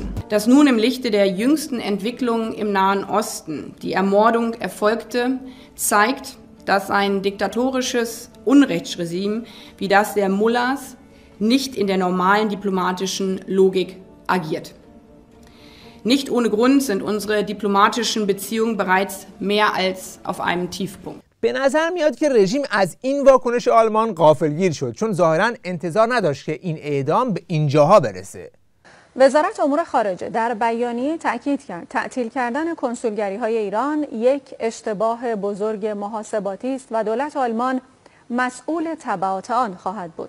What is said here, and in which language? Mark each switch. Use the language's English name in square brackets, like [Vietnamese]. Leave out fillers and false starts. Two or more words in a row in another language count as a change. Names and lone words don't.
[German] Dass nun im Lichte der jüngsten Entwicklungen im Nahen Osten die Ermordung erfolgte, zeigt, dass ein diktatorisches Unrechtsregime wie das der Mullahs nicht in der normalen diplomatischen Logik agiert. Nicht ohne Grund sind unsere diplomatischen Beziehungen bereits mehr als auf einem Tiefpunkt. [Persian] به نظر میاد که رژیم از این واکنش آلمان غافلگیر شد، چون ظاهراً انتظار نداشت که این اعدام به اینجاها برسه. وزارت امور خارجه در بیانیه تاکید کرد تعطیل کردن کنسولگری‌های ایران یک اشتباه بزرگ محاسباتی است و دولت آلمان مسئول تبعات آن خواهد بود.